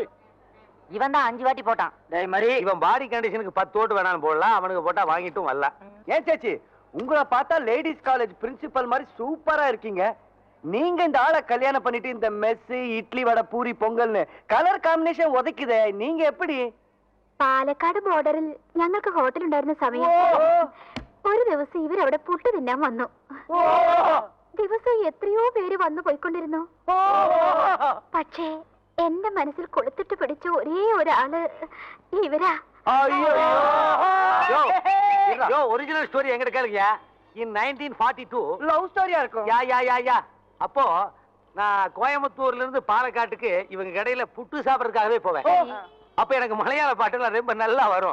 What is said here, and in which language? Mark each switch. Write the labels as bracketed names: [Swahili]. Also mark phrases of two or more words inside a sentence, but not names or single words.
[Tamil] இவன் தான் 5 வாட்டி போட்டான். டேய் மாதிரி, இவன் பாடி கண்டிஷனுக்கு 10 ஓட்டு வேணாலும் போடலாம். அவனுக்கு போட்டா வாங்கிட்டும் வரலாம். ஏன் சேச்சி, உங்களை பார்த்தா லேடிஸ் காலேஜ் பிரின்சிபல் மாதிரி சூப்பரா இருக்கீங்க. நீங்க இந்த ஆளை கல்யாணம் பண்ணிட்டு இந்த மெஸ், இட்லி, வடை, பூரி, பொங்கல்னு கலர் காம்பினேஷன் உதைக்குதே, நீங்க எப்படி? [Malayalam] പാലക്കാട് ബോർഡറിൽ ഞങ്ങൾക്ക് ഹോട്ടൽ ഉണ്ടായിരുന്ന സമയം ഒരു ദിവസം ഇവരവിടെ പുട്ട് തിന്നാൻ വന്നു. ദിവസം എത്രയോ പേര് വന്നു പോയിക്കൊണ്ടിരുന്നു. പക്ഷേ എന്റെ മനസ്സിൽ കൊളുത്തിട്ട് പിടിച്ച ഒരേ ഒരാള് ഇവരാ. [Tamil] ஒரிஜினல் ஸ்டோரி எங்கிட்ட கேளுங்க. [English] இன் 1942 [Tamil] லவ் ஸ்டோரியா இருக்கும். யா அப்போ நான் கோயம்புத்தூர்ல இருந்து பாலக்காட்டுக்கு இவங்க கடையில புட்டு சாப்பிடறதுக்காகவே போவேன். அப்ப எனக்கு மலையாள பாட்டுலாம் ரொம்ப நல்லா வரும்.